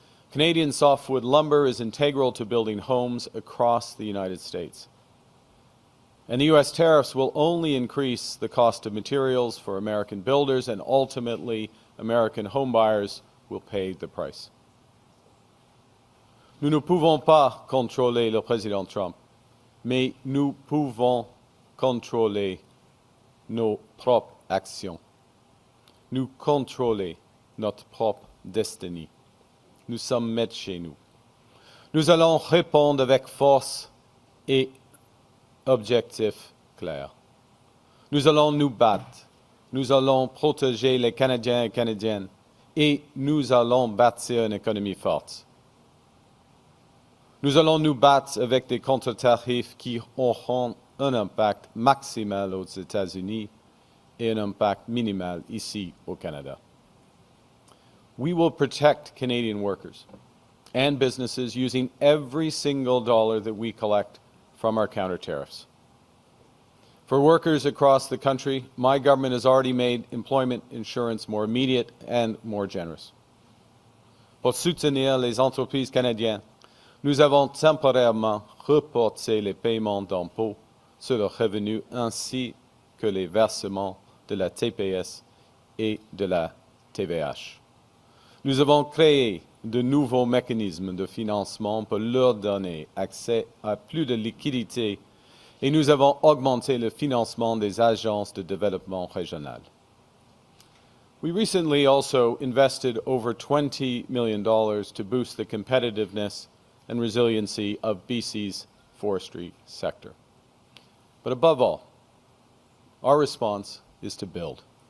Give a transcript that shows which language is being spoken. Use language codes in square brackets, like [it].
[en] Canadian softwood lumber is integral to building homes across the United States. And the U.S. tariffs will only increase the cost of materials for American builders, and ultimately American homebuyers will pay the price. [fr] Nous ne pouvons pas contrôler le président Trump, mais nous pouvons contrôler nos propres actions. Nous contrôler notre propre destinée. Nous sommes maîtres chez nous. Nous allons répondre avec force et objectif clair. Nous allons nous battre. Nous allons protéger les Canadiens et Canadiennes. Et nous allons bâtir une économie forte. Nous allons nous battre avec des contre-tarifs qui auront un impact maximal aux États-Unis et un impact minimal ici au Canada. [en] We will protect Canadian workers and businesses using every single dollar that we collect from our counter tariffs. For workers across the country, my government has already made employment insurance more immediate and more generous. [fr] Pour soutenir les entreprises canadiennes, nous avons temporairement reporté les paiements d'impôts sur le revenu ainsi que les versements de la TPS et de la TVH. Nous avons créé de nouveaux mécanismes de financement pour leur donner accès à plus de liquidités et nous avons augmenté le financement des agences de développement régional. [en] We recently also invested over $20 million to boost the competitiveness and resiliency of BC's forestry sector. But above all, our response is to build.